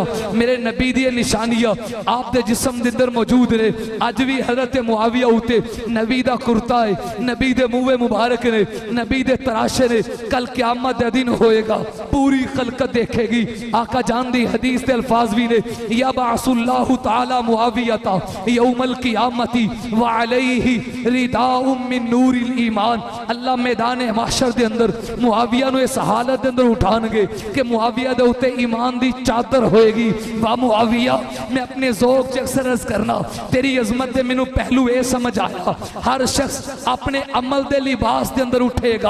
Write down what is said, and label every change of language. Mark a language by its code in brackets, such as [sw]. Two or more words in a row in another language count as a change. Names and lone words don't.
[pa] میرے نبی دی نشانیاں آپ دے جسم دے اندر موجود نیں. اج بھی حضرت معاویہ اُتے نبی دا کرتا ہے، نبی دے مونہہ مبارک نیں، نبی دے تراشے نیں. کل قیامت دے دن ہوئے گا، پوری خلقت دیکھے گی. آقا جان دی حدیث دے الفاظ بھی نیں, [ar] يبعث الله تعالى معاوية يوم القيامة وعليه رداء من نور الإيمان. [pa] اللہ میدان محشر دے اندر معاویہ نوں اِس حالت دے اندر اُٹھانڑگے کہ معاویہ دے اُتے ایمان دی چادر ہوئے گی. واہ معاویہ، میں اپنے ذوق چ اکثر عرض کرنا، تیری عظمت دے مینوں پہلو یہ سمجھ آیا، ہر شخص اپنے عمل دے لباس دے اندر اُٹھے گا.